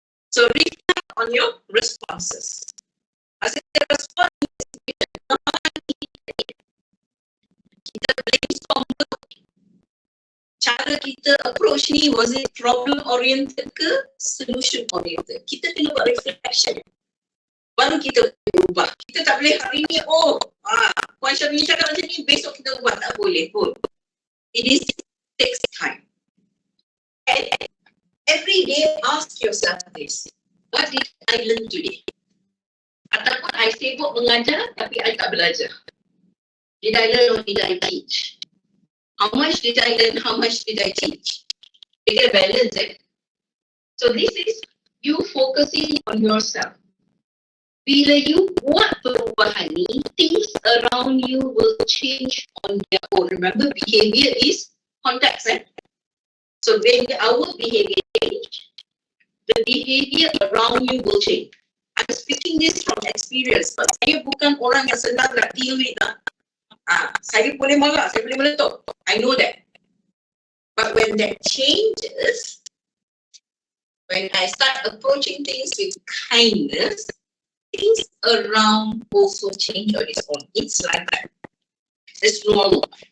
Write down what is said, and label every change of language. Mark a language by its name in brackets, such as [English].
[English] So reflect on your responses. As a response, [Malay] kita brainstorm cara kita approach ni, [English] was it problem oriented [Malay] ke [English] solution oriented? [Malay] Kita kena buat reflection baru kita ubah. Kita tak boleh hari ni Puan Syamini cakap macam ni, besok kita ubah, tak boleh pun. [English] It takes time. And every day ask yourself this, what did I learn today? [Malay] Ataupun I sibuk mengajar tapi I tak belajar. [English] Did I learn or did I teach? How much did I learn? How much did I teach? It's a balance. So this is you focusing on yourself. [Malay] Bila you buat perubahan ni, [English] things around you will change on their own. Remember, behavior is context. So when our behavior change, the behavior around you will change. I'm speaking this from experience. But [Malay] saya bukan orang yang senang nak [English] deal with. [Malay] Saya boleh marah, saya boleh meletup. [English] I know that. But when that changes, when I start approaching things with kindness, things around also change on its own. It's like that. It's normal.